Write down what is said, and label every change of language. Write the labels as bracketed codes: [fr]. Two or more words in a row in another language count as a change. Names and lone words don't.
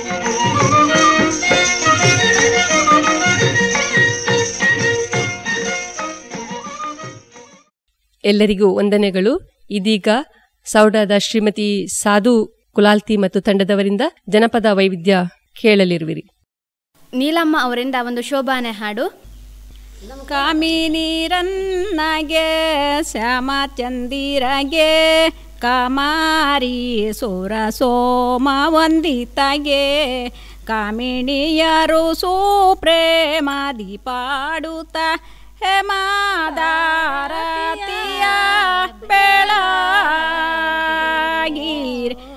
[kn] ಎಲ್ಲರಿಗೂ ವಂದನೆಗಳು. ಇದೀಗ ಸೌಡಾದ ಶ್ರೀಮತಿ ಸಾಧು ಕುಲಾಲ್ತಿ ಮತ್ತು ತಂಡದವರಿಂದ ಜನಪದ ವೈವಿಧ್ಯ ಕೇಳಲಿರುವಿರಿ. ನೀಲಮ್ಮ ಅವರಿಂದ ಒಂದು ಶೋಭಾನೆ ಹಾಡು. ಕಾಮಿನೀರನ್ನಗೆ ಶ್ಯಾಮ ಚಂದಿರಗೆ ಕಾಮಾರಿ ಸುರ ಸೋಮ ವಂದಿತಗೆ ಕಾಮಿಣಿಯರು ಸುಪ್ರೇಮಾದಿ ಪಾಡುತ್ತ ಹೇಮಾದಾರತಿಯ ಬೆಳಗೀರ್